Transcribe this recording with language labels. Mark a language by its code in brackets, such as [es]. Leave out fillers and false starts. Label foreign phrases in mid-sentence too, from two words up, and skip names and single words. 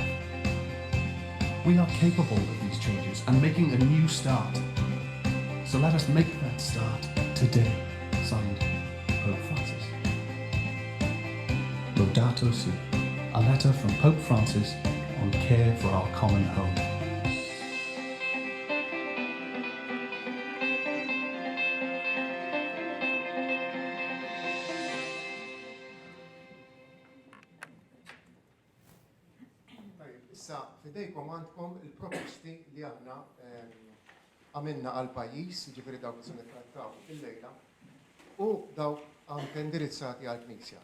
[en] We are capable of these changes and making a new start. So let us make that start today. Signed, Pope Francis. Laudato Si, a letter from Pope Francis on care for our common home. [mt] Issa, fidejkom għandkom il-proposti li aħna għamilna għal-pajis, ġifiri dawk li nittrattaw il-lejla, u dawk anke indirizzati għal-Knisja.